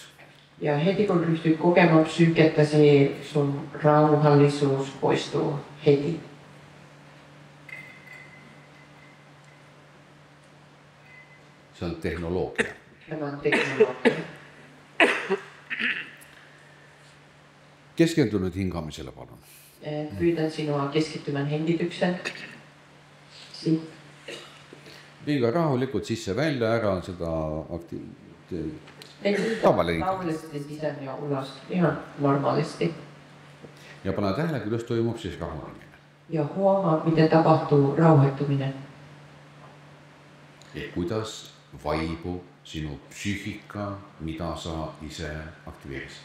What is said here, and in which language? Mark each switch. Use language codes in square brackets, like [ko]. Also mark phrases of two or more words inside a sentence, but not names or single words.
[fi] Ja heti kun ryhtyt kokemaan psyykettäsi, sun rauhallisuus poistuu heti. [et] See on tehnoloogia. [fi] Tämä on teknologia. [et] Keskendu nüüd hingamisele, palun. [fi] Pyydän sinua keskittymään hengityksen. [et] Liiga rahulikult sisse-välja, ära on seda tavaline. [fi] Rauhallisesti sisään ja ulos, ihan normaalisti. [et] Ja pane tähele, kuidas toimub siis rahunemine. [fi] Ja huomaa, miten tapahtuu rauhoittuminen. [et] Ehk kuidas vaibub sinu psüühika, mida sa ise aktiveerisid.